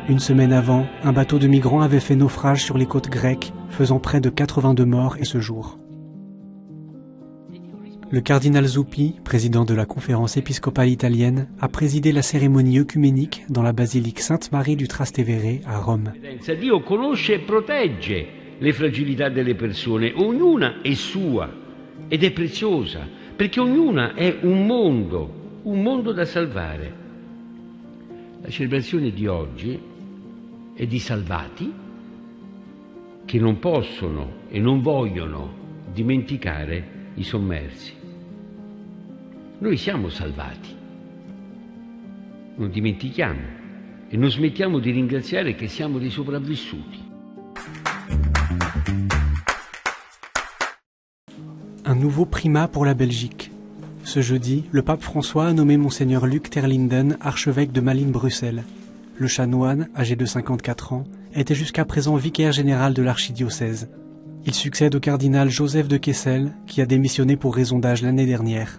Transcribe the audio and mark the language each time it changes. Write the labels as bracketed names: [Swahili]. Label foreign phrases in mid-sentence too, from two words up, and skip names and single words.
[French] Une semaine avant, un bateau de migrants avait fait naufrage sur les côtes grecques, faisant près de 82 morts ce jour. Le cardinal Zuppi, président de la conférence épiscopale italienne, a présidé la cérémonie œcuménique dans la basilique Sainte-Marie du Trastevere à Rome. [Italian] Dio conosce e protegge le fragilità delle persone, ognuna è sua ed è preziosa, perché ognuna è un mondo da salvare. La celebrazione di oggi è di salvati che non possono e non vogliono dimenticare i sommersi. Noi siamo salvati, non dimentichiamo e non smettiamo di ringraziare che siamo dei sopravvissuti. [French] Un nouveau primat pour la Belgique. Ce jeudi, le pape François a nommé Monseigneur Luc Terlinden archevêque de Malines-Bruxelles. Le chanoine, âgé de 54 ans, était jusqu'à présent vicaire général de l'archidiocèse. Il succède au cardinal Joseph de Kessel, qui a démissionné pour raison d'âge l'année dernière.